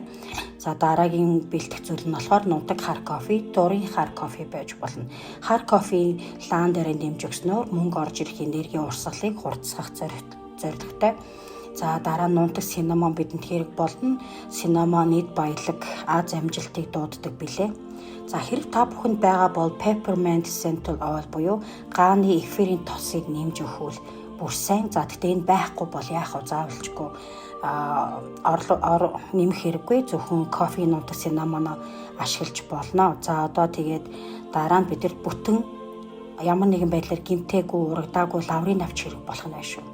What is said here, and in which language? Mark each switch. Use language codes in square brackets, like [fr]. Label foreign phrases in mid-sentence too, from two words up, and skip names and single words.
[mn] За дараагийн бэлтгэх зүйл нь болохоор нутаг хар кофе, дурын хар кофе байж болно. Хар кофе лаан дээр нэмж өгснөөр мөнгө орж ирэх энерги урсгалыг хурцсах зорилготой. За дараа нь нутаг синамон бидэнд хэрэг болно. Синамон эд баялаг аз амжилтыг дууддаг билээ. За хэрэг та бүхэнд байгаа бол [en] peppermint essential oil [mn] буюу гааны эфирийн тосыг нэмж өгвөл бүр сайн. За тэгтээ энэ байхгүй бол яах вэ? Заавалчгүй нэмэх хэрэггүй. Зөвхөн кофе нутаг синамоно ашиглаж болно. За одоо тэгээд дараа нь бид нар бүтэн ямар нэгэн байдлаар гимтээгүй урагдаагүй лаврын навч хэрэг болох нь байна шүү.